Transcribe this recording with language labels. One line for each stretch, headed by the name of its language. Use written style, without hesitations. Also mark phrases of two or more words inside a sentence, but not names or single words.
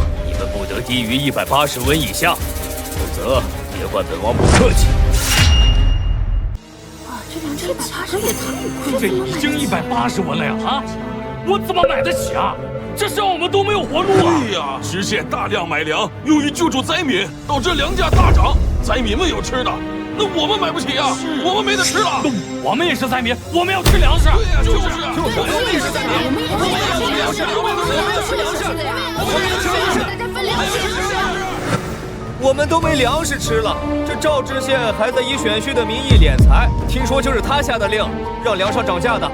Chinese: 你們不得低於180文以下，否則別怪本王不客氣。這180也太貴了，這已經180文了呀！啊，我怎麼買得起啊？這讓我們都沒有活路啊！對呀，知縣大量買糧，用於救助災民，導致糧價大漲，災民們有吃的，那我們買不起呀，我們沒得吃了。我們也是災民，我們要吃糧食。對呀，就是啊，我們也是災民，我們要吃糧食，我們要吃粮食，我们要吃粮食，大家分粮食。我們都沒糧食吃了，這趙知縣還在以選婿的名義斂財，聽說就是他下的令，讓糧上漲價的。